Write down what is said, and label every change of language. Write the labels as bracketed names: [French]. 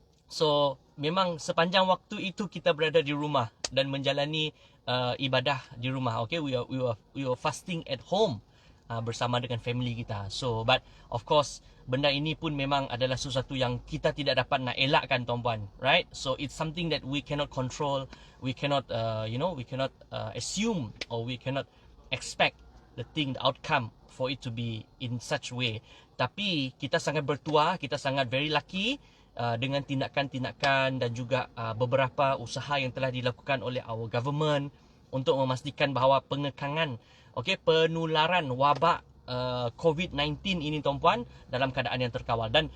[Malay] So memang sepanjang waktu itu kita berada di rumah dan menjalani ibadah di rumah. [English] Okay, we were fasting at home [Malay] bersama dengan family kita. [English] So but of course [Malay] benda ini pun memang adalah sesuatu yang kita tidak dapat nak elakkan, tuan-puan, right? [English] So it's something that we cannot control, we cannot we cannot assume, or we cannot expect the outcome for it to be in such way. [Malay] Tapi kita sangat bertuah, kita sangat very lucky dengan tindakan-tindakan dan juga beberapa usaha yang telah dilakukan oleh our government untuk memastikan bahawa pengekangan penularan wabak COVID-19 ini, tuan-puan, dalam keadaan yang terkawal.